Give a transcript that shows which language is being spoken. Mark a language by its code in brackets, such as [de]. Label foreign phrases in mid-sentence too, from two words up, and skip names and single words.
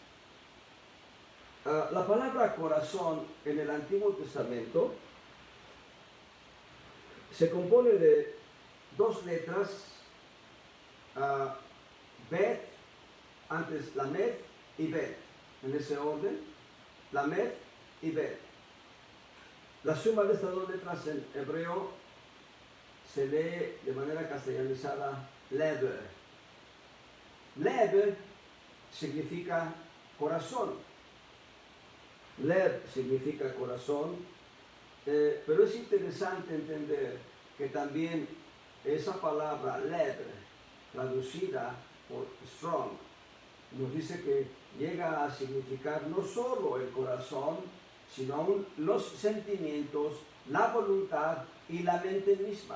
[es] La palabra corazón en el Antiguo Testamento se compone de dos letras, Bet, antes Lamed y Bet, en ese orden, Lamed y Bet. La suma de estas dos letras en hebreo se lee de manera castellanizada Lev. Lev significa corazón. Lev significa corazón, pero es interesante entender que también esa palabra Lev, traducida por Strong, nos dice que llega a significar no solo el corazón, sino aún los sentimientos, la voluntad y la mente misma.